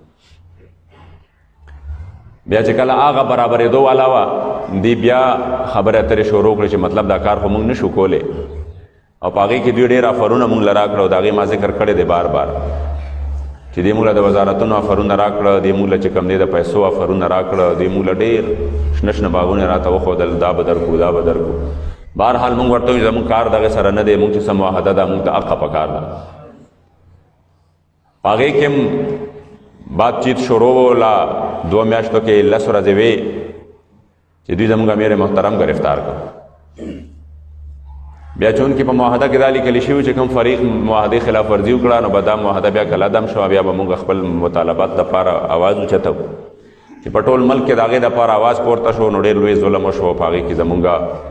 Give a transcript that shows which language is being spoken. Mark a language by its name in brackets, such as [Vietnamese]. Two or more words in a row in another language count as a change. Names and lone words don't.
[Pashto] بیا چې کله هغه برابرېدو والا وه، دی بیا خبرې اترې شروع کړې چې مطلب دا کار خو مونږ نه شو کولی، او په هغې کې دوی ډېر افرونه مونږ له راکړه، او د هغې ما ذکر کړی دی بار بار چې دوی مونږ له د وزارتونو افرونه راکړه، دوی مونږ له چې کوم دی د پیسو افرونه راکړه، دوی مونږ له ډېر شنه شنه باغونه راته وښودل، دا به درکړو دا به درکړو. بهرحال مونږ ورته وایو زمونږ کار دغې سره نه دی، مونږ چې څه معاهده ده مونږ ته حقه پکار ده. په هغې کې هم [Urdu] بات چیت [Pashto] شروع وله، 2 میاشتو کې 10 ورځې وې چې دوی زمونږ امیر محترم گرفتار کړ. بیا چونکې په معاهده کې دا لیکلي شوي چې کوم فریق معاهدې خلاف ورزي وکړه، نو به دا معاهده بیا کله عدم شوه، بیا به مونږ خپل مطالبات دپاره اواز اوچتو چې په ټول ملک کې د هغې دپاره اواز پورته شو، نو ډېر لوی ظلم وشو.